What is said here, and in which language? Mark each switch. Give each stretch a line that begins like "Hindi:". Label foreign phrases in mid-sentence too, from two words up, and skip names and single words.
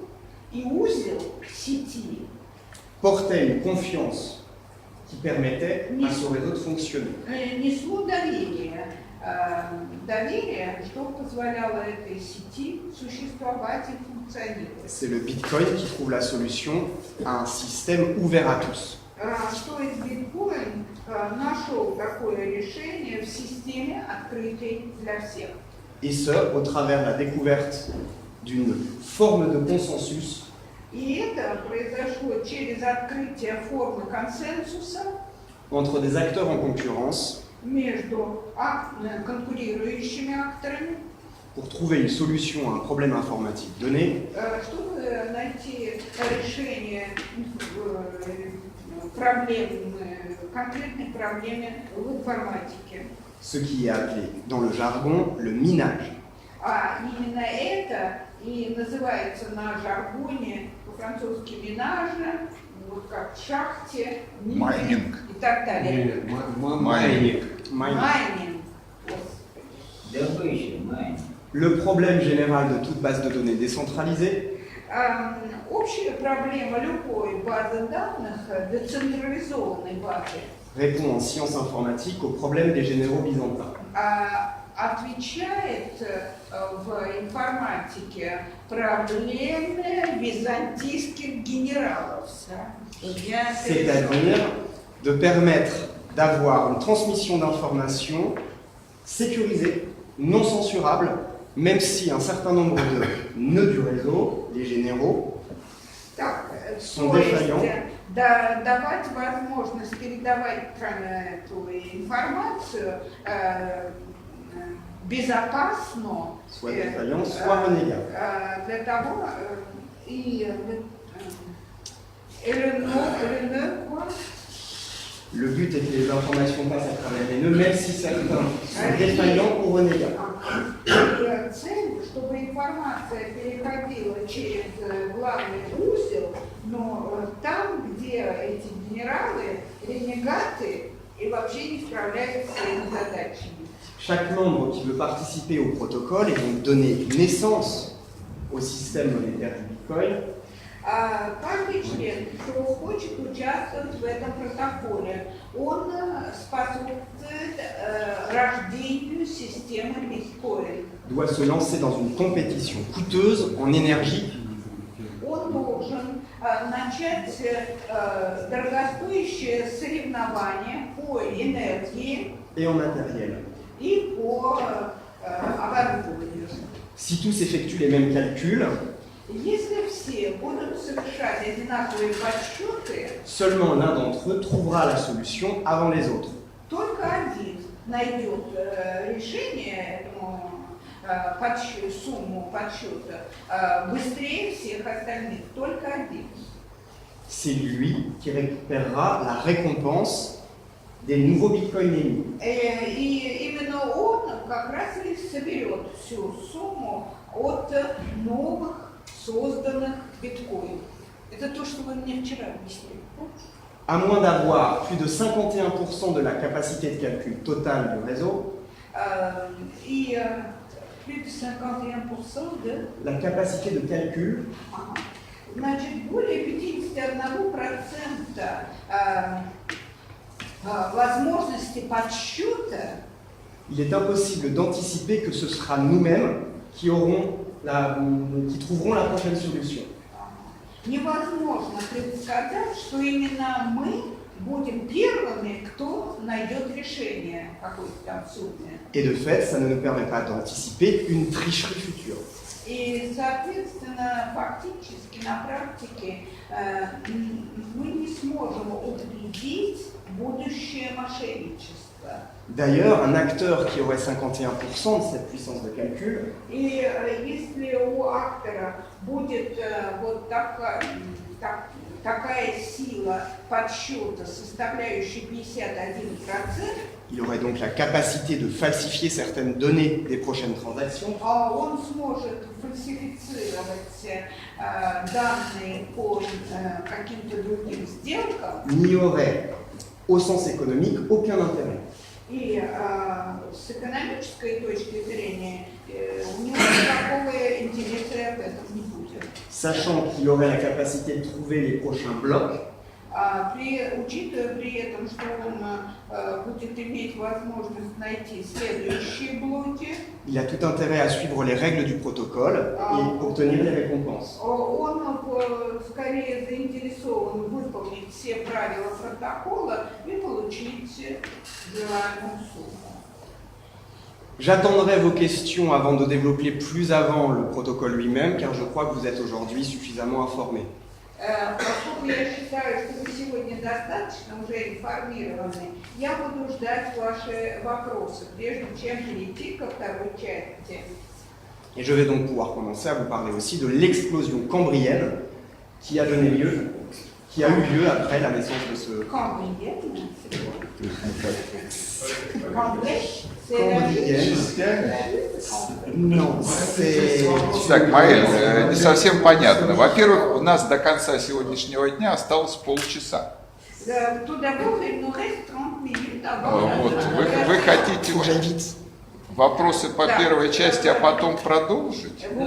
Russian: и узел сети
French: portaient une confiance qui permettait à ce réseau de fonctionner.
Russian: несло доверие, что позволяло этой сети существовать и функционировать.
French: C'est le Bitcoin qui trouve la solution à un système ouvert à tous.
Russian: То есть биткоин нашел такое решение в системе, открытой для всех.
French: Et ce, au travers de la découverte d'une forme de consensus
Russian: И это произошло через открытие формы консенсуса
French: entre des acteurs en concurrence
Russian: между конкурирующими акторами,
French: pour trouver une solution à un problème informatique donné,
Russian: чтобы найти решение конкретной проблемы в информатике.
French: ce qui est appelé dans le jargon le minage.
Russian: Именно это и называется на жаргоне по-французски минажа, вот как в шахте, Майнинг. и так далее. Майнинг. Майнинг. Добыча, майнинг.
French: Le problème général de toute base de données décentralisée,
Russian: Общая проблема любой базы данных, децентрализованной базы,
French: répond en sciences informatiques au problème des généraux byzantins.
Russian: отвечает в информатике проблеме византийских генералов.
French: C'est-à-dire de permettre d'avoir une transmission d'informations sécurisée, non censurable, même si un certain nombre de nœuds du réseau, les généraux, sont défaillants.
Russian: Давать возможность передавать эту информацию безопасно,
French: soit défaillants, soit renégables.
Russian: для того и
French: Le but est que les informations passent à travers les nœuds, même si certains sont défaillants ou renégats.
Russian: И цель, чтобы информация переходила через главный узел, но там, где эти генералы, ренегаты, и вообще не справляются с своими задачами.
French: Chaque membre qui veut participer au protocole et donc donner naissance au système monétaire du Bitcoin
Russian: Каждый член, кто хочет участвовать в этом протоколе, он способствует рождению системы биткоин.
French: doit se lancer dans une compétition coûteuse en énergie
Russian: Он должен начать дорогостоящее соревнование по энергии
French: et en matériel.
Russian: и по оборудованию.
French: Si tous effectuent les mêmes calculs,
Russian: Если все будут совершать одинаковые подсчеты,
French: seulement l'un d'entre eux trouvera la solution avant les autres.
Russian: только один найдет решение этому сумму подсчета быстрее всех остальных. Только один. C'est lui qui récupérera la récompense des nouveaux bitcoins émis. И именно он как раз и соберет всю сумму от новых созданных биткоинов. Это то, что вы мне вчера объяснили.
French: À moins d'avoir plus de 51% de la capacité de calcul totale du réseau, И plus de 51% de... la capacité de calcul
Russian: Значит, более 51% возможности подсчета,
French: il est impossible d'anticiper que ce sera nous-mêmes qui trouveront la prochaine solution.
Russian: невозможно предсказать, что именно мы будем первыми, кто найдет решение какой-то там суммы.
French: Et de fait, ça ne nous permet pas d'anticiper une tricherie future.
Russian: И, соответственно, фактически на практике мы не сможем упредить будущее мошенничество.
French: D'ailleurs, un acteur qui aurait 51% de cette puissance de calcul
Russian: И если у актора будет вот такая сила подсчета, составляющая 51%,
French: il aurait donc la capacité de falsifier certaines données des prochaines transactions,
Russian: он сможет фальсифицировать данные по каким-то другим сделкам,
French: n'y aurait, au sens économique, aucun intérêt.
Russian: и с экономической точки зрения у него никакого интереса в этом не будет.
French: Sachant qu'il aurait la capacité de trouver les prochains blocs,
Russian: Учитывая при этом, что он будет иметь возможность найти следующие блоки,
French: il a tout intérêt à suivre les règles du protocole et obtenir les récompenses.
Russian: он скорее заинтересован выполнить все правила протокола и получить желаемую сумму.
French: J'attendrai vos questions avant de développer plus avant le protocole lui-même, car je crois que vous êtes aujourd'hui suffisamment informés.
Russian: Поскольку я считаю, что вы сегодня достаточно уже информированы, я буду ждать ваши вопросы, прежде чем перейти ко второй части.
French: Et je vais donc pouvoir commencer à vous parler aussi de l'explosion cambrienne qui a eu lieu après la naissance de ce... Cambrienne, Non, c'est...
Russian: Так, Маэль, не совсем понятно. Во-первых, у нас до конца сегодняшнего дня осталось полчаса. Вот. Вы хотите вопросы по первой части, а потом продолжить?